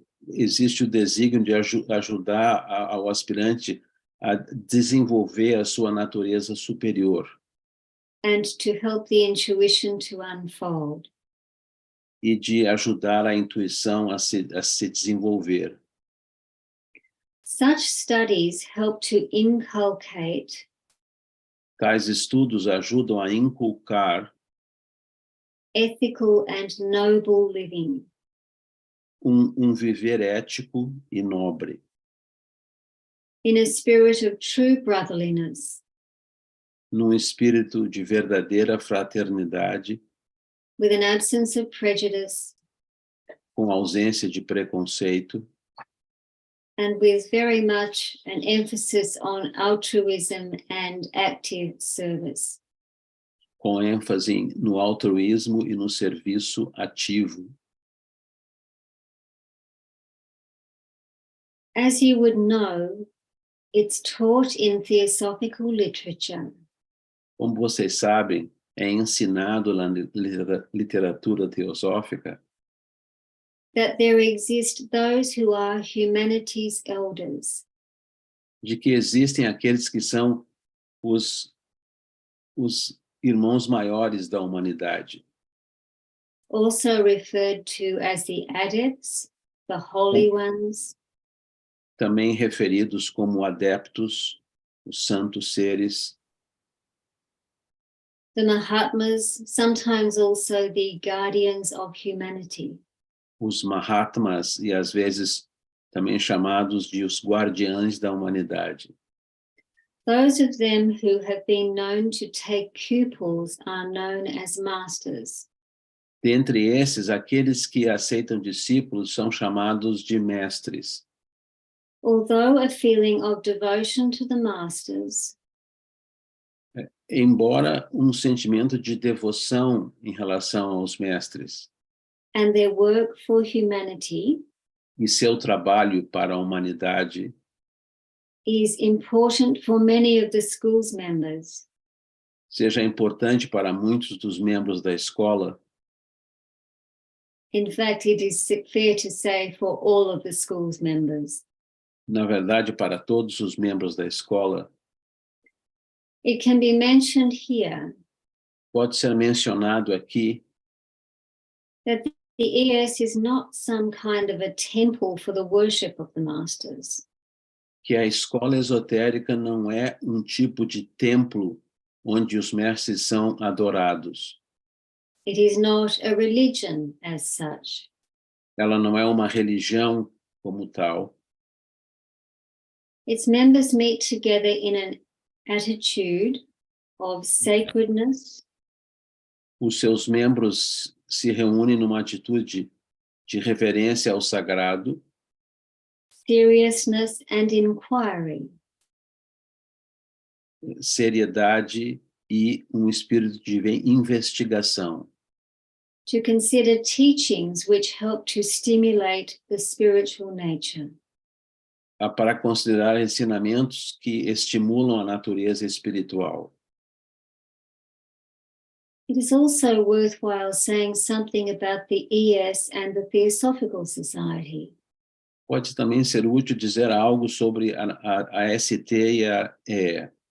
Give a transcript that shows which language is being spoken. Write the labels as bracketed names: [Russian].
[Portuguese] existe o desígnio de ajudar ao aspirante a desenvolver a sua natureza superior [English] And to help the intuition to unfold. [Portuguese] e de ajudar a intuição a se desenvolver. [English] Such studies help to inculcate [Portuguese] Tais estudos ajudam a inculcar [English] ethical and noble living, [Portuguese] viver ético e nobre, [English] in a spirit of true brotherliness, [Portuguese] num espírito de verdadeira fraternidade, [English] with an absence of prejudice, [Portuguese] com ausência de preconceito, [English] and with very much an emphasis on altruism and active service. [Portuguese] com ênfase no altruísmo e no serviço ativo. [English] As you would know, it's taught in theosophical literature [Portuguese] Como vocês sabem, é ensinado na literatura teosófica [English] that there exist those who are humanity's elders, [Portuguese] de que existem aqueles que são os irmãos maiores da humanidade, [English] also referred to as the adepts, the holy ones, [Portuguese] também referidos como adeptos, os santos seres, [English] the Mahatmas, sometimes also the guardians of humanity. [Portuguese] os Mahatmas e às vezes também chamados de os guardiães da humanidade. [English] Those of them who have been known to take pupils are known as masters. [Portuguese] Dentre esses, aqueles que aceitam discípulos são chamados de mestres. [English] Although a feeling of devotion to the masters [Portuguese] Embora um sentimento de devoção em relação aos mestres [English] and their work for humanity [Portuguese] e seu trabalho para a humanidade [English] is important for many of the school's members, [Portuguese] seja importante para muitos dos membros da escola, [English] in fact, it is fair to say for all of the school's members, [Portuguese] na verdade, para todos os membros da escola, [English] it can be mentioned here [Portuguese] pode ser mencionado aqui [English] that the ES is not some kind of a temple for the worship of the masters. [Portuguese] que a escola esotérica não é um tipo de templo onde os mestres são adorados. [English] It is not a religion as such. [Portuguese] Ela não é uma religião como tal. [English] Its members meet together in an attitude of sacredness, [Portuguese] Os seus membros se reúnem numa atitude de reverência ao sagrado, [English] seriousness, and inquiry. [Portuguese] seriedade e um espírito de investigação, [English] To consider teachings which help to stimulate the spiritual nature. [Portuguese] para considerar ensinamentos que estimulam a natureza espiritual. [English] It is also worthwhile saying something about the ES and the Theosophical Society. [Portuguese] Pode também ser útil dizer algo sobre a ST e a EE.